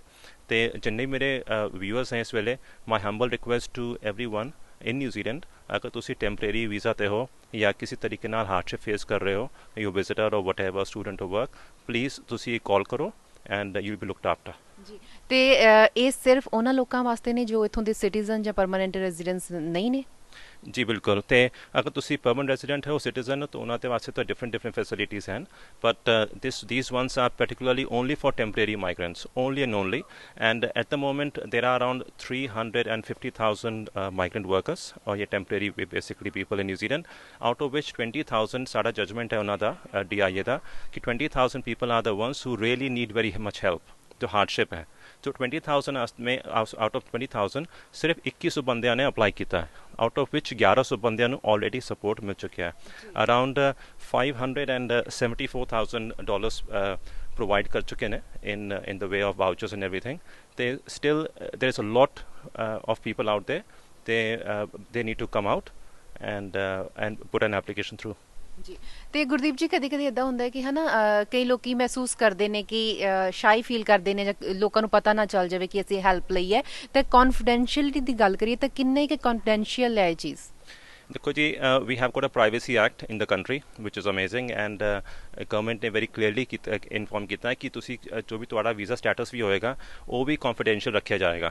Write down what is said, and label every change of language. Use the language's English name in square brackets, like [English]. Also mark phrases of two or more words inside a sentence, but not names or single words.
[Punjabi] ਅਤੇ ਜਿੰਨੇ ਮੇਰੇ ਵਿਊਅਰਸ ਹੈ ਇਸ ਵੇਲੇ, [English] my humble request to everyone in New Zealand, [Punjabi] ਅਗਰ ਤੁਸੀਂ [English] temporary visa [Punjabi] 'ਤੇ ਹੋ ਜਾਂ ਕਿਸੇ ਤਰੀਕੇ ਨਾਲ [English] hardship face [Punjabi] ਕਰ ਰਹੇ ਹੋ, [English] you visitor or whatever student or work, please [Punjabi] ਤੁਸੀਂ ਕਾਲ ਕਰੋ [English] and you will be looked after. [Punjabi] ਜੀ, ਤੇ ਇਹ ਸਿਰਫ ਉਹਨਾਂ ਲੋਕਾਂ ਵਾਸਤੇ ਨੇ ਜੋ ਇੱਥੋਂ ਦੇ ਸਿਟੀਜ਼ਨ ਜਾਂ [English] permanent residence [Punjabi] ਨਹੀਂ ਨੇ? ਜੀ ਬਿਲਕੁਲ। ਅਤੇ ਅਗਰ ਤੁਸੀਂ ਪਰਮਾਨੈਂਟ ਰੈਜ਼ੀਡੈਂਟ ਹੋ, ਸਿਟੀਜ਼ਨ ਹੋ, ਤਾਂ ਉਹਨਾਂ ਦੇ ਵਾਸਤੇ ਤਾਂ ਡਿਫਰੈਂਟ ਫੈਸਿਲਿਟੀਜ਼ ਹਨ, [English] ਬਟ these ones are particularly only for temporary migrants, only and only, and at the moment there are around 350,000 migrant workers or temporary basically people in New Zealand, out of which 20,000 [Punjabi] ਸਾਡਾ judgment ਹੈ ਉਹਨਾਂ ਦਾ DIA ਦਾ ਕਿ [English] 20,000 people are the ones who really need very much help, [Punjabi] ਜੋ ਹਾਰਡਸ਼ਿਪ ਹੈ। [Hindi] तो 20,000 में [English] out of [Punjabi] 20,000 सिर्फ 2100 ਬੰਦਿਆਂ ਨੇ ਅਪਲਾਈ ਕੀਤਾ ਹੈ, [English] out of which [Punjabi] 1100 ਬੰਦਿਆਂ ਨੂੰ [English] already support [Punjabi] ਮਿਲ ਚੁੱਕਿਆ ਹੈ। [English] around $574,000 provide [Punjabi] ਕਰ ਚੁੱਕੇ ਨੇ [English] in the way of vouchers and everything। ਤੇ still there is a lot of people out there, they need to come out and put an application through। [Punjabi] ਜੀ, ਅਤੇ ਗੁਰਦੀਪ ਜੀ ਕਦੇ ਕਦੇ ਇੱਦਾਂ ਹੁੰਦਾ ਹੈ ਕਿ ਹੈ ਨਾ, ਕਈ ਲੋਕ ਮਹਿਸੂਸ ਕਰਦੇ ਨੇ ਕਿ [English] shy feel [Punjabi] ਕਰਦੇ ਨੇ ਜਾਂ ਲੋਕਾਂ ਨੂੰ ਪਤਾ ਨਾ ਚੱਲ ਜਾਵੇ ਕਿ ਅਸੀਂ ਹੈਲਪ ਲਈ ਹੈ। ਅਤੇ ਕੌਨਫੀਡੈਂਸ਼ੀਅਲਿਟੀ ਦੀ ਗੱਲ ਕਰੀਏ ਤਾਂ ਕਿੰਨੇ ਕੁ ਕੌਨਫੀਡੈਂਸ਼ੀਅਲ ਹੈ ਇਹ ਚੀਜ਼? ਦੇਖੋ ਜੀ, [English] we have got a privacy act in the country which is amazing and government [Punjabi] ਨੇ [English] very clearly inform [Punjabi] ਕੀਤਾ ਕਿ ਤੁਸੀਂ ਜੋ ਵੀ ਤੁਹਾਡਾ [English] visa status [Punjabi] ਵੀ ਹੋਏਗਾ ਉਹ ਵੀ ਕੌਨਫੀਡੈਂਸ਼ੀਅਲ ਰੱਖਿਆ ਜਾਏਗਾ।